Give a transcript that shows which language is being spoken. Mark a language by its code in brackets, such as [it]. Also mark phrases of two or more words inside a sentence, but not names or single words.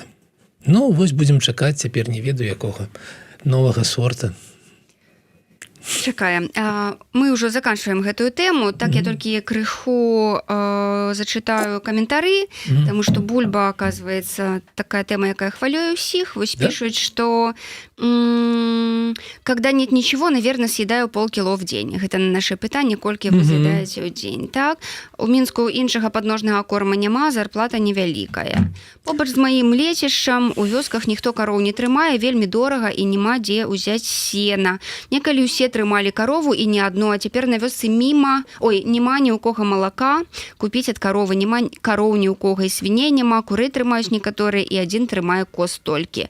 [be] Ну, вось будзем чакаць, цяпер не ведаю якога новага сорта. Чакаем. Мы ўжо заканчваем гэтую тэму, так я толькі крыху зачытаю каментары, таму што бульба, оказывается, такая тэма, якая хвалюе ўсіх. Вось пішуць, што [ru] когда нет ничего, наверное, съедаю полкіло в день. [be] Гэта на наше пытанне, колькі вы з'едаеце ў дзень. Так? У Мінску іншага падножнага корма няма, зарплата невялікая. Побач з маім лецішчам у вёсках ніхто кароў не трымае, вельмі дорага і няма дзе ўзяць сена. Некалі ўсе трымалі карову і не адну, а цяпер на вёсцы няма ні ў кога малака, купіць ад каровы, няма кароў ні ў кога і свіней няма, куры трымаюць некаторыя і адзін трымае коз толькі.